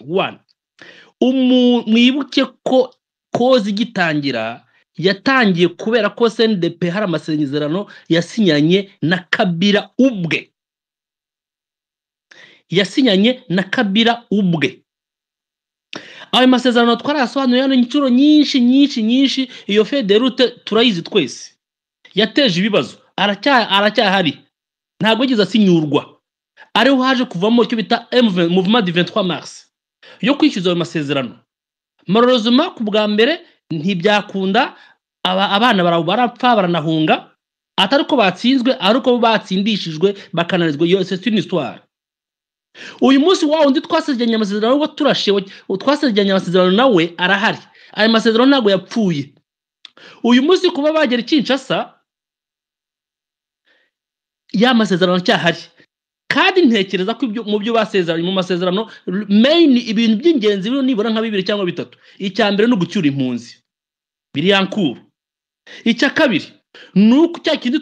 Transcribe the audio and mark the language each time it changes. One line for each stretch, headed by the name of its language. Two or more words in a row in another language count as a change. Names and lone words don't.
Kinyarwanda: 1 mwibuke ko kozi gitangira yatangiye kubera ko CNDP hari amasezerano yasinyanye na Kabila ubwe, ayo masezerano twarasobanuye hano inshuro nyinshi. Iyo federute turayizi twese, yateje ibibazo, aracyahari, ntabwo yigeze asinyurwa. Ariho haje kuvamo icyo bita Mouvement du 23 Mars yo kwishyuza ayo masezerano. Malheureusement ku bwa mbere ntibyakunda, abana barapfa baranahunga, atari ko batsinzwe, ariko batsindishijwe bakananizwa.
French: Yose c'est une histoire.
Kinyarwanda: Uyu munsi wa undi twasezeranye amasezerano ngo turashewe, twasezeranye amasezerano nawe arahari. Ayo masezerano ntago yapfuye. Uyu munsi kuba bagera Kinshasa y'amasezerano cyahari kandi ntekereza ko ibyo mu byo basezeranye mu masezerano main ibintu by'ingenzi biro nibura nka 2 cyangwa 3 icya mbere no gucyura impunzi biri yankuru icya kabiri nuko cya kindi